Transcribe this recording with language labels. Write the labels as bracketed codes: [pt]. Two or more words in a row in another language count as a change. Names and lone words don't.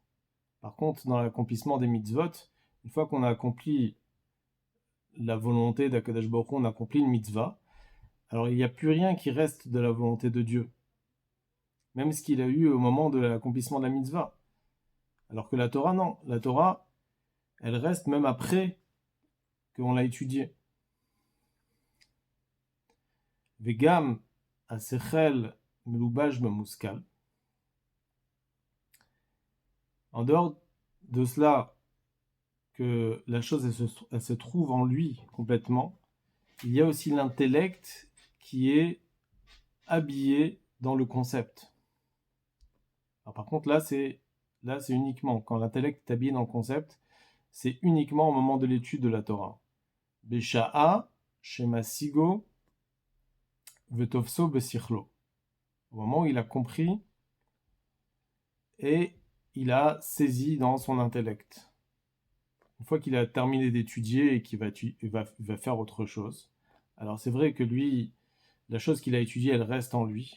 [fr] Par contre, dans l'accomplissement des mitzvot, une fois qu'on a accompli la volonté d' [he] הקדוש ברוך הוא, [fr] on a accompli une mitzvah, alors il n'y a plus rien qui reste de la volonté de Dieu. Même ce qu'il a eu au moment de l'accomplissement de la mitzvah. Alors que la Torah, non. La Torah, elle reste même après qu'on l'a étudiée. [he] וגם השכל מלובש במושכל. [fr] En dehors de cela, que la chose elle se trouve en lui complètement, il y a aussi l'intellect qui est habillé dans le concept. Alors par contre là c'est uniquement quand l'intellect est habillé dans le concept, c'est uniquement au moment de l'étude de la Torah. [he] בשעה שמשיגו ותופסו בשכלו. [fr] Au moment où il a compris et il a saisi dans son intellect. Une fois qu'il a terminé d'étudier et qu'il va faire autre chose. Alors c'est vrai que lui, la chose qu'il a étudiée, elle reste en lui.